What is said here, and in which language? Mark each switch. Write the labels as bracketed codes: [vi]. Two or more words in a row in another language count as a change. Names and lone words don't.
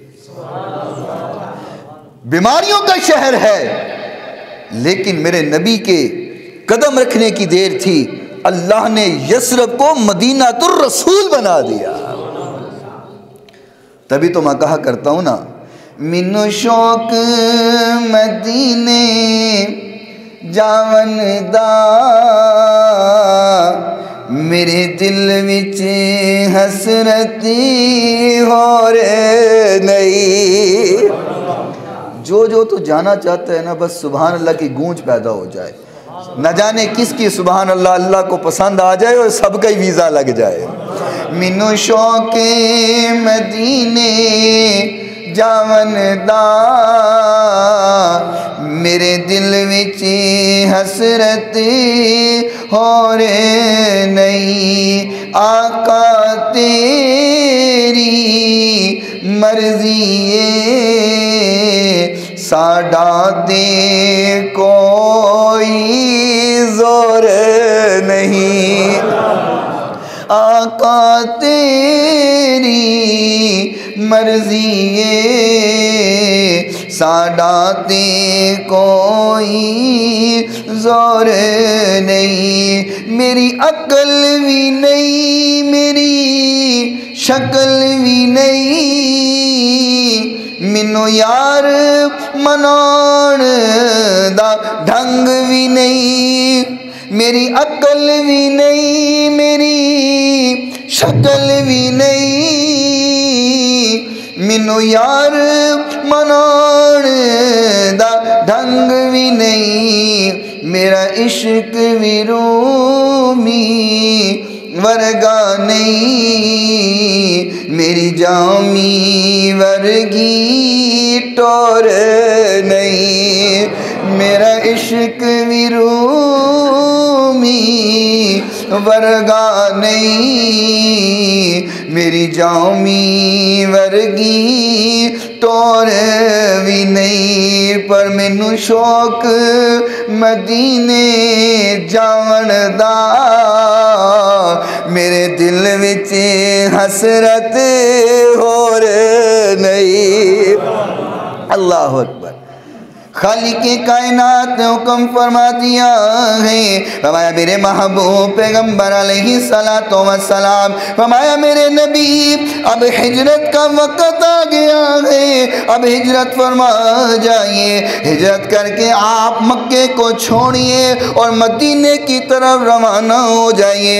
[ur] بیماریوں کا شہر ہے لیکن میرے نبی کے قدم رکھنے کی دیر تھی، اللہ نے یثرب کو مدینہ الرسول بنا دیا۔ تبھی تو میں کہا کرتا ہوں نا، [pa] مینو شوق مدینے جاون دا، میرے دل وچ حسرتی ہو رہے نہیں۔ [ur] جو تو جانا چاہتا ہے نا، بس سبحان اللہ کی گونج پیدا ہو جائے، نہ جانے کس کی سبحان اللہ اللہ کو پسند آ جائے اور سب کا ہی ویزا لگ جائے۔ [pa] مینو شوق مدینے جاون دا، میرے دل وچ حسرت ہو رہے نہیں، آقا تیری مرضی ساڈا دے کوئی زور نہیں، آقا تیری مرضی ساڈا تے کوئی زور نہیں، میری عقل بھی نہیں، میری شکل بھی نہیں، مینوں یار مناؤن دا ڈھنگ بھی نہیں، میری عقل بھی نہیں، میری شکل بھی نہیں، مینوں یار مناؤن دا ڈھنگ بھی نہیں، میرا عشق بھی رومی ورگا نہیں، میری جامی ورگی ٹور نہیں، میرا عشق بھی رومی ورگا نہیں، میری جامی ورگی ٹور بھی نہیں، پر مینوں شوق مدینے جاون دا، میرے دل وچ حسرت ہور نہیں۔ [ar] اللہ اکبر۔ [ur] خالق کائنات نے حکم فرما دیا ہے، فرمایا میرے محبوب پیغمبر علیہ السلام، فرمایا میرے نبی اب ہجرت کا وقت آ گیا ہے، اب ہجرت فرما جائیے، ہجرت کر کے آپ مکے کو چھوڑیے اور مدینے کی طرف روانہ ہو جائیے۔